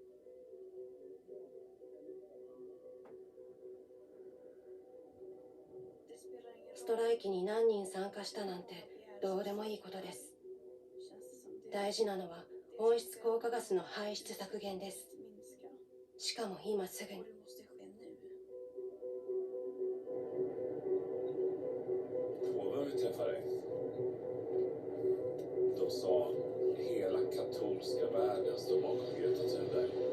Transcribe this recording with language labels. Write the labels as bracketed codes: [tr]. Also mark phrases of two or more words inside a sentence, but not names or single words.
[ja] ストライキに何人参加したなんてどうでもいいことです。大事なのは温室効果ガスの排出削減です。しかも今すぐに。 [sv] Påven vi träffade, de sa hela katolska världen står bakom Greta Thunberg.